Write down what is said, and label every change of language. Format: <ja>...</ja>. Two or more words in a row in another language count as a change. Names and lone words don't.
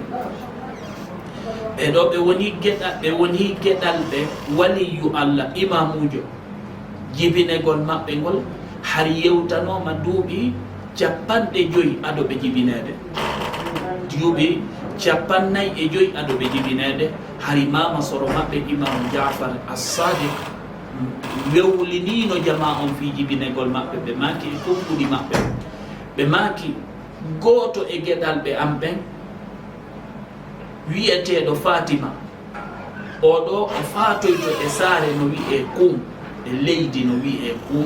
<ff>ɓeɗo ɓe woni gueɗal ɓe waliyu Allah imamujo. jibinegol maɓɓe ngol har yewtanoma duuɓi 50 aɗo ɓe jibinede, duuɓi 45 aɗo ɓe jibinede. hari mama soro maɓɓe imam Ja'far as-Sadiq wewlinino jama on fi jibinegol maɓɓe. ɓe maki e konkuɗi maɓɓe, ɓe maki goto e gueɗal ɓe am ɓen wiyeteɗo Fatima. oɗo o fatoyto e saare no wiye Qum, e leydi no wiye Qum.</ff>